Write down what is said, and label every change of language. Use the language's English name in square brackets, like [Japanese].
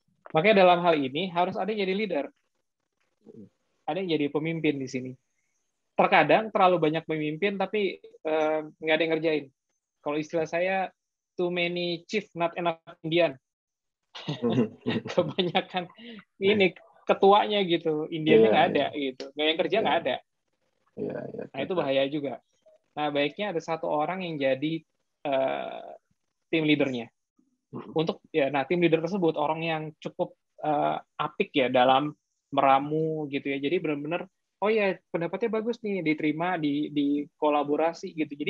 [Indonesian] Makanya dalam hal ini harus ada yang jadi leader. Ada yang jadi pemimpin di sini. Terkadang terlalu banyak pemimpin tapi nggak ada yang ngerjain. Kalau istilah saya, [English] too many chief, not enough Indian. [Indonesian] Kebanyakan ini ketuanya gitu, Indiannya nggak ada gitu, nggak yang kerja nggak ada. Nah itu bahaya juga. Nah baiknya ada satu orang yang jadi tim leadernya. Nah tim leader tersebut orang yang cukup apik ya dalam meramu gitu ya. Jadi benar-benar oh ya pendapatnya bagus nih, diterima di kolaborasi gitu.